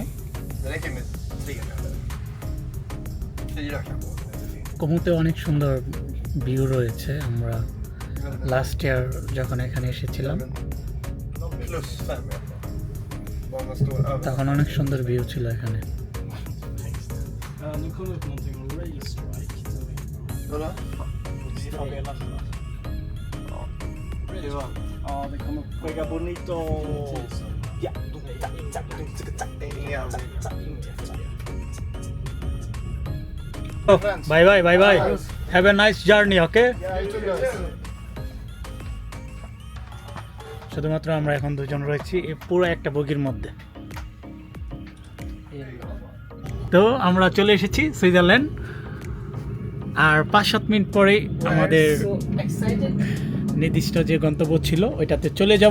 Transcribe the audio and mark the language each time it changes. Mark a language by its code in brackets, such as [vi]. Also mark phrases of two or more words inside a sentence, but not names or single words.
[sv] Det räcker med 3 eller? 4 kanske? [bn] কোমোতে অনেক সুন্দর ভিউ রয়েছে। আমরা [en] last year [bn] যখন এখানে এসেছিলাম [sv] Plus 5 meter. Många står över. [bn] তখন অনেক সুন্দর ভিউ ছিল এখানে। [sv] Nu kom det upp någonting om [en] rail strike. [sv] Vadå? Det var... Ja, det kom upp. Mega Bonito. Ja. [en] Bye bye bye bye, have a nice journey. [bn] ওকে, শুধুমাত্র আমরা এখন দুজন রয়েছি এই পুরো একটা বগির মধ্যে। তো আমরা চলে এসেছি সুইজারল্যান্ড, আর 5-7 মিনিট পরেই আমাদের নির্দিষ্ট যে গন্তব্য ছিল ওইটাতে চলে যাব।